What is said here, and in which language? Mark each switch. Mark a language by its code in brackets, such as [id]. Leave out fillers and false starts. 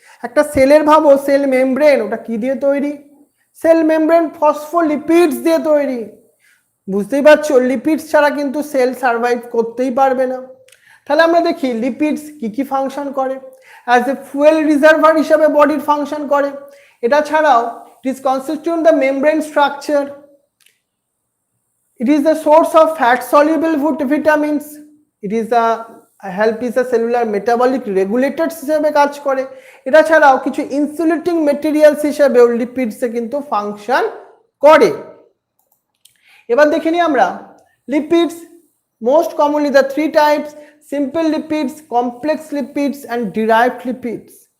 [bn] একটা সেলের ভাবো সেল মেমব্রেন, ওটা কি দিয়ে তৈরি? সেল মেমব্রেন ফসফোলিপিডস দিয়ে তৈরি। বুঝতেই পারছো লিপিডস ছাড়া কিন্তু সেল সার্ভাইভ করতেই পারবে না। তাহলে আমরা দেখি লিপিডস কি কি ফাংশন করে। [en] as a fuel reservoir [bn] হিসাবে বডির ফাংশন করে। এটা ছাড়াও [en] It is constitute the membrane structure. It is the source of fat soluble vitamins. It is the help is a cellular metabolic regulators [bn] হিসেবে কাজ করে। এটা ছাড়াও কিছু ইনসুলেটিং মেটেরিয়ালস হিসেবে লিপিডসে কিন্তু ফাংশন করে। এবার দেখে নিই আমরা lipids [en] most commonly the three types: [bn] simple lipids, complex lipids and derived lipids.